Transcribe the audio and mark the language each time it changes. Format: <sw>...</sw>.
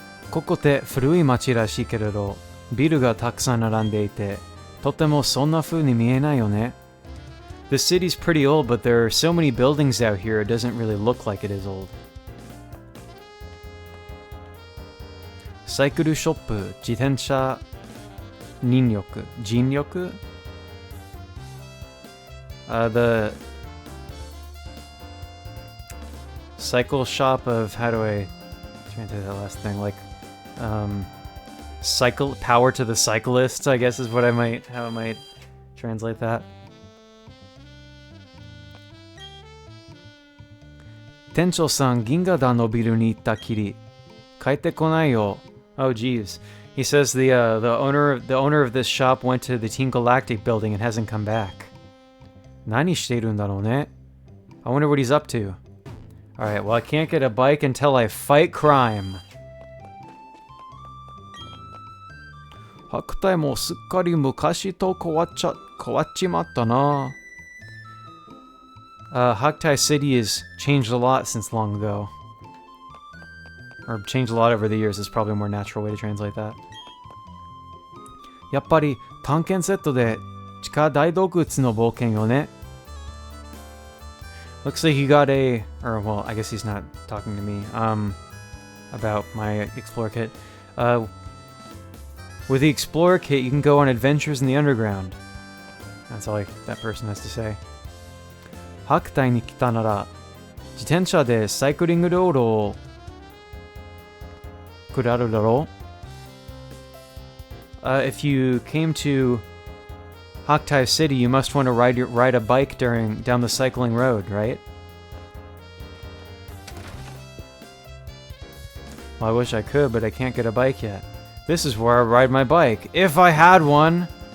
<ja>ここって古い町らしいけれど、ビルがたくさん並んでいて、とてもそんな風に見えないよね。</ja> <en>The city's pretty old, but there are so many buildings out here, it doesn't really look like it is old.</en> <ja>サイクルショップ、自転車、人力、人力?</ja> <en>The cycle shop of, how do I translate that last thing? Like, cycle, power to the cyclists, I guess is what how I might translate that.</en> <ja>店長さん、銀河団のビルに行ったきり、帰ってこないよ。</ja> <en>Oh, geez. He says the owner of this shop went to the Team Galactic building and hasn't come back.</en> <ja>何しているんだろうね?</ja> <en>I wonder what he's up to. Alright, well I can't get a bike until I fight crime.</en> <ja>白体もすっかり昔と変わっちまったな。</ja> <en>Haktai City has changed a lot since long ago. Or changed a lot over the years is probably a more natural way to translate that.</en> <ja>やっぱり探検セットで地下大洞窟の冒険よね。</ja> <en>Looks like he got or well, I guess he's not talking to me, about my Explorer Kit. With the Explorer Kit, you can go on adventures in the underground. That's all that person has to say.</en> <ja>白体に来たなら、自転車でサイクリング道路を下るだろう?</ja> <en>If you came to Haktai City, you must want to ride a bike down the cycling road, right? Well, I wish I could, but I can't get a bike yet. This is where I ride my bike, if I had one!</en>